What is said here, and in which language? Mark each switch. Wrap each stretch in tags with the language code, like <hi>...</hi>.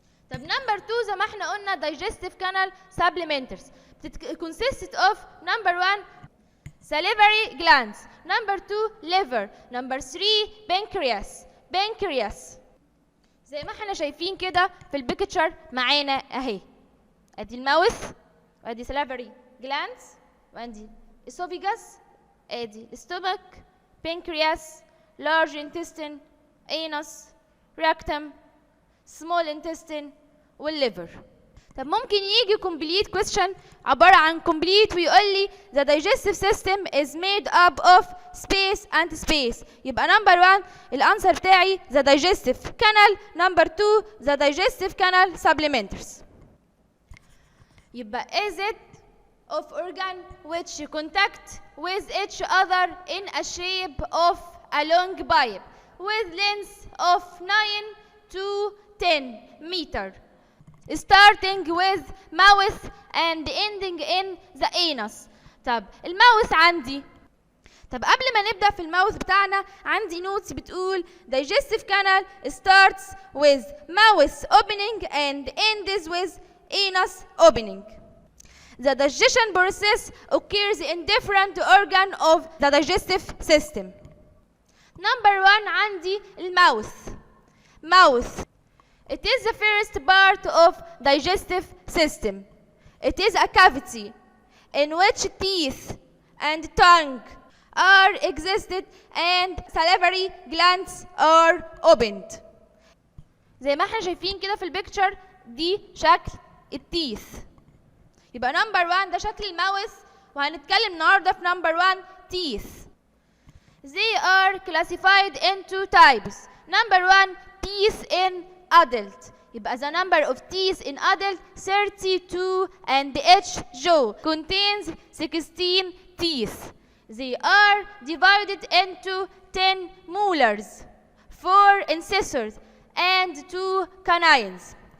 <ar>طب</ar> <en>number 2</en> <ar>زي ما احنا قلنا</ar> <en>digestive canal supplementers consisted of number 1 salivary glands, number 2 liver, number 3 pancreas</en> <ar>زي ما احنا شايفين كده في البيكتشر معانا اهي. ادي الماوث وادي salivary glands وادي esophagus، ادي stomach، pancreas، large intestine، anus، rectum، small intestine والliver. طب ممكن يجي</ar> <en>complete question</en> <ar>عبارة عن</ar> <en>complete</en> <ar>ويقول لي</ar> <en>the digestive system is made up of space and space.</en> <ar>يبقى</ar> <en>number 1</en> <ar>الانسر بتاعي</ar> <en>the digestive canal، number 2 the digestive canal supplementers.</en> <ar>يبقى</ar> <en>is it of organ which contact with each other in a shape of a long pipe with length of 9 to 10 meter starting with mouth and ending in the anus.</en> <ar>طب الماوث عندي، طب قبل ما نبدأ في الماوث بتاعنا عندي نوتس بتقول</ar> <en>digestive canal starts with mouth opening and ends with anus opening. the digestion process occurs in different organ of the digestive system. Number 1</en> <ar>عندي</ar> <en>المouth. Mouth. It is the first part of digestive system. It is a cavity in which teeth and tongue are existed and salivary glands are opened.</en> <ar>زي ما احنا شايفين كده في البيكتشر دي شكل التيث. يبقى نمبر 1 ده شكل الماوث، وهنتكلم النهارده في نمبر 1 teeth.</ar> <en>They are classified into types. Number 1 teeth in adult.</en> <ar>يبقى</ar> <en>the number of teeth in adult 32 and each jaw contains 16 teeth. They are divided into 10 molars, 4 incisors and 2 canines.</en>